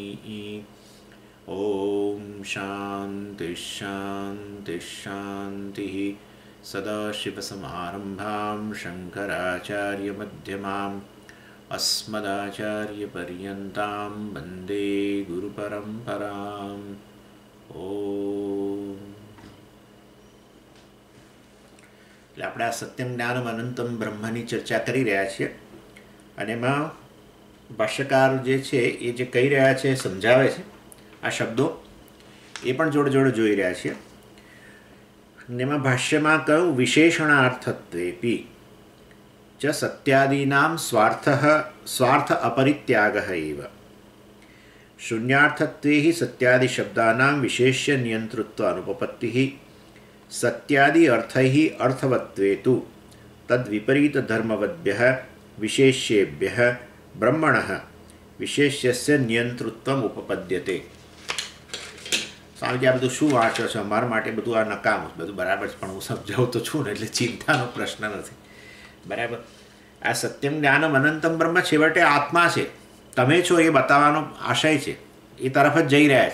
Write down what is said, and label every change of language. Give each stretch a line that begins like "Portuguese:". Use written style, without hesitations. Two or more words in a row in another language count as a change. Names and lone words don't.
Sanskrit: ॐ शान्तिः शान्तिः शान्तिः। सदाशिवसमारम्भां शङ्कराचार्यमध्यमाम् अस्मदाचार्यपर्यन्तां वन्दे गुरुपरम्पराम्।
Gujarati: ઓમ એટલે આપણે આ
Sanskrit: સત્યમ જ્ઞાનમ અનંતમ
Gujarati: બ્રહ્મની ચર્ચા કરી રહ્યા છીએ અને એમાં ભાષ્યકાર જે છે એ જે કહી રહ્યા છે સમજાવે છે આ શબ્દો એ પણ જોડે જોડે જોઈ રહ્યા છીએ. એમાં ભાષ્યમાં કહ્યું
Sanskrit: વિશેષણાર્થત્વેપી ચ સત્યાદીનામ સ્વાર્થ અપરિત્યાગઃ એવ शून्यार्थत्वे हि सत्यादि शब्दानां विशेष्य नियंतृत्व अनुपपत्तिः सत्यादि अर्थैः अर्थवत्वे तु तद्विपरीत धर्मवद्भ्यः विशेष्येभ्यः ब्रह्मणः विशेष्यस्य नियंतृत्वम् उपपद्यते.
Gujarati: સ્વામીજી આ બધું શું વાંચો છો? અમારા માટે બધું આ નકામું બધું બરાબર છે, પણ હું સમજાવું તો છું ને, એટલે ચિંતાનો પ્રશ્ન નથી. બરાબર. આ
Sanskrit: સત્યમ જ્ઞાનમ અનંતમ બ્રહ્મ
Gujarati: છેવટે આત્મા છે, તમે છો એ બતાવવાનો આશય છે, એ તરફ જ જઈ રહ્યા છે.